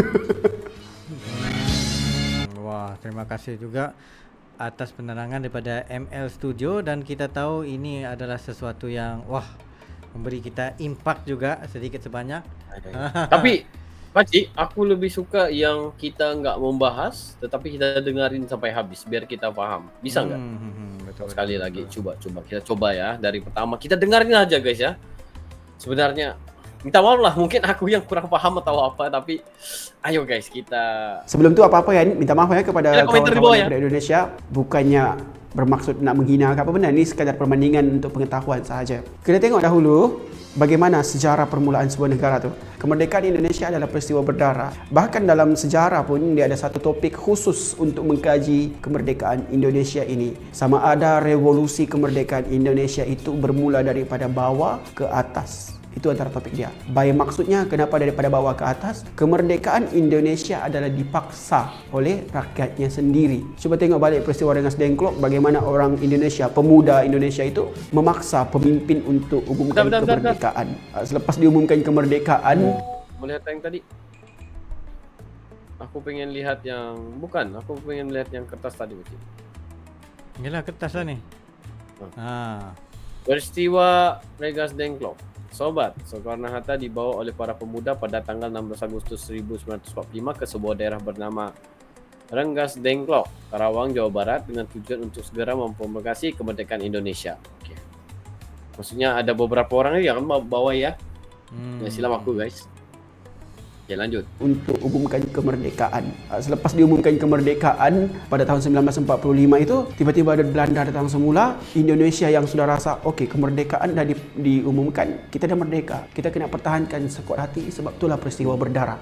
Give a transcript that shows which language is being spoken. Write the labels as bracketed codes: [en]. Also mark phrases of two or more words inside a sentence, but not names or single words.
[ms] Wah, terima kasih juga atas penerangan daripada ML Studio, dan kita tahu ini adalah sesuatu yang memberi kita impak juga sedikit sebanyak. [id] Tapi Pakcik, aku lebih suka yang kita enggak membahas tetapi kita dengarin sampai habis biar kita faham. Bisa enggak? [ms] Betul. [id] Sekali lagi coba kita coba ya, dari pertama kita dengarin aja guys ya. Sebenarnya minta maaf lah, mungkin aku yang kurang paham atau apa, tapi ayo guys kita. [ms] Sebelum tu apa-apa ya, minta maaf ya kepada kawan-kawan daripada Indonesia. Bukannya bermaksud nak menghina apa benda, ni sekadar perbandingan untuk pengetahuan sahaja. Kita tengok dahulu bagaimana sejarah permulaan sebuah negara tu. Kemerdekaan Indonesia adalah peristiwa berdarah. Bahkan dalam sejarah pun dia ada satu topik khusus untuk mengkaji kemerdekaan Indonesia ini. Sama ada revolusi kemerdekaan Indonesia itu bermula daripada bawah ke atas. Itu antara topik dia. Baik, maksudnya kenapa daripada bawah ke atas? Kemerdekaan Indonesia adalah dipaksa oleh rakyatnya sendiri. Cuba tengok balik peristiwa Rengas Dengklok, bagaimana orang Indonesia, pemuda Indonesia itu memaksa pemimpin untuk umumkan kemerdekaan. Selepas diumumkan kemerdekaan, melihat yang tadi. [id] Aku pengen lihat yang aku pengen lihat yang kertas tadi mungkin. [ms] Inilah kertas lah ni. [id] Peristiwa Rengas Dengklok. Sobat, Soekarno-Hatta dibawa oleh para pemuda pada tanggal 16 Agustus 1945 ke sebuah daerah bernama Rengas Dengklok, Karawang, Jawa Barat, dengan tujuan untuk segera mempromulgasi kemerdekaan Indonesia. Oke. [ms] Maksudnya ada beberapa orang yang bawa ya. [id] Silam aku guys. Oke, lanjut. [ms] Untuk umumkan kemerdekaan. Selepas diumumkan kemerdekaan pada tahun 1945 itu, tiba-tiba ada Belanda datang semula. Indonesia yang sudah rasa, okey, kemerdekaan dah diumumkan. Kita dah merdeka. Kita kena pertahankan sekuat hati, sebab itulah peristiwa berdarah.